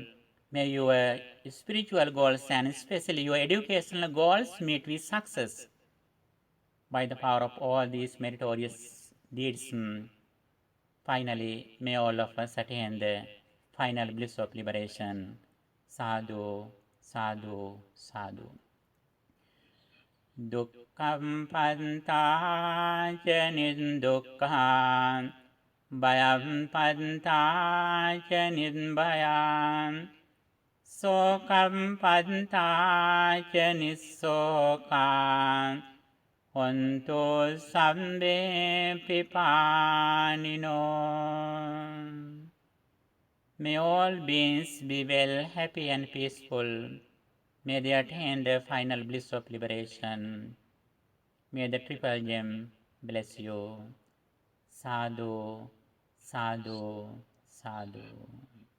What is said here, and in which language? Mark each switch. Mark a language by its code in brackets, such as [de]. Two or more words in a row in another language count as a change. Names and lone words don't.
[en] May your spiritual goals and especially your educational goals meet with success. By the power of all these meritorious deeds, finally, may all of us attain the final bliss of liberation. [pi] Sadhu, sadhu, sadhu. Dukkhaṃ pantāca nindukkhāṃ Bhayam pantaca nidbhayam Sokam pantaca nisokam Honto sambe pipanino. [en] May all beings be well, happy and peaceful. May they attain the final bliss of liberation. May the Triple Gem bless you. [pi] Sadhu, sadhu, sadhu.